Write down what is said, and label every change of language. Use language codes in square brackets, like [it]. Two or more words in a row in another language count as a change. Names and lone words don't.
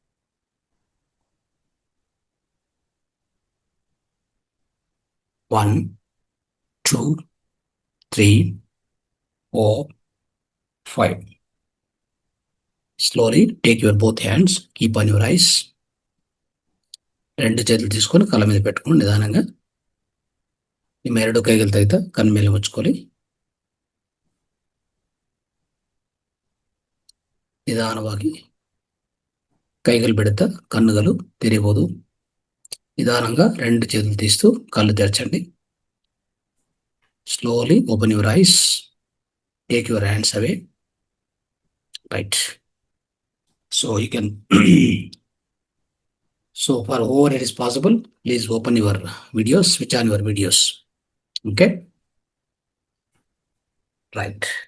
[en] 1, 2, 3, 4, 5. Slowly take your both hands. Keep on your eyes. [te] రెండు చేతులు తీసుకొని కళ్ళ మీద పెట్టుకొని నిదానంగా [kn] ನಿಮ್ಮ ಎರಡು ಕೈಗಳು ತೆಗೆದು ಕಣ್ಣ ಮೇಲೆ ಮುಚ್ಕೊಳ್ಳಿ. ನಿಧಾನವಾಗಿ ಕೈಗಳು ಬಿಡುತ್ತಾ ಕಣ್ಣುಗಳು ತೆರೆಯಬಹುದು. [te] ನಿಧಾనంగా రెండు చేతులు తీస్తూ కళ్ళు తెరచండి. [en] Slowly open your eyes. Take your hands away. Right. So you can so for whoever it is possible, please open your videos, switch on your videos. Okay. Right.